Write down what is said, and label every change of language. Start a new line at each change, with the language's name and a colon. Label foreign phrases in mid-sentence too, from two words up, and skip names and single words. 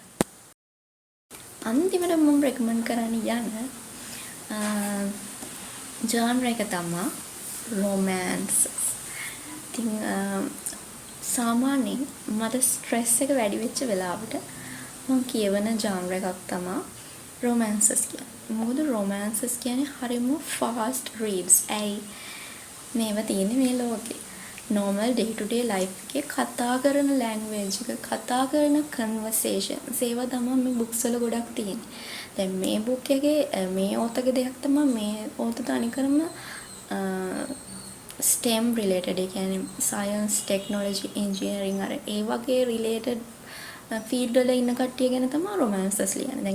Sinhala: අන්තිමට මම රෙකමන්ඩ් කරන්න යන ජානර් එක තමයි romance. ඉතින් සාමාන්‍යයෙන් මට ස්ට්‍රෙස් එක වැඩි වෙච්ච වෙලාවට මම කියවන ජානර් එකක් තමයි romances කියන්නේ. මොකද romances කියන්නේ හරිම
English: fast reads.
Sinhala: මේවා තියෙන්නේ මේ ලෝකේ.
English: normal day to day life
Sinhala: එකේ කතා කරන language එක, කතා කරන conversations ඒවා තමයි මේ books වල ගොඩක් තියෙන්නේ. දැන් මේ book එකේ මේ authorගේ දෙයක් තමයි මේ author තනිකරම STEM related ඒ කියන්නේ
English: science, technology, engineering
Sinhala: අර ඒ වගේ related field වල ඉන්න කට්ටිය ගැන තමයි romances ලියන්නේ.